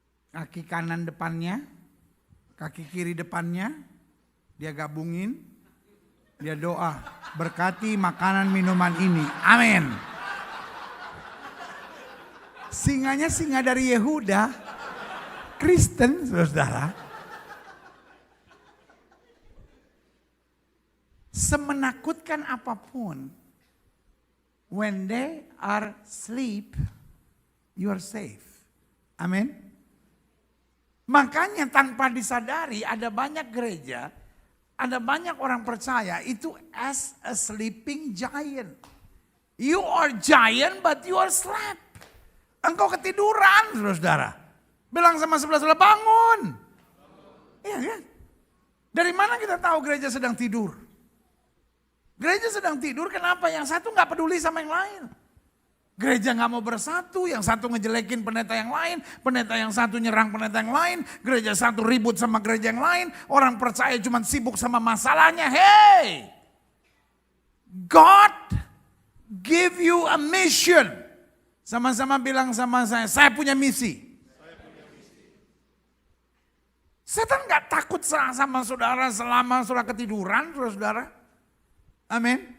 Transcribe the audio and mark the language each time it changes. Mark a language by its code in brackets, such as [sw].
[id] Kaki kanan depannya, kaki kiri depannya, dia gabungin, dia doa, berkati makanan minuman ini, amin. Singanya singa dari Yehuda, Kristen saudara. Semenakutkan apapun, [en] when they are asleep, you are safe, amin. [id] Makanya tanpa disadari ada banyak gereja, ada banyak orang percaya itu [en] as a sleeping giant. You are giant but you are slept. [id] Engkau ketiduran saudara. Bilang sama sebelah-sebelah bangun. Iya kan? Dari mana kita tahu gereja sedang tidur? Gereja sedang tidur kenapa? Yang satu gak peduli sama yang lain. Gereja gak mau bersatu, yang satu ngejelekin pendeta yang lain, pendeta yang satu nyerang pendeta yang lain, gereja satu ribut sama gereja yang lain, orang percaya cuma sibuk sama masalahnya. [en] Hey, God give you a mission. [id] Sama-sama bilang sama saya punya misi. Setan gak takut sama saudara selama saudara ketiduran, saudara. Amin.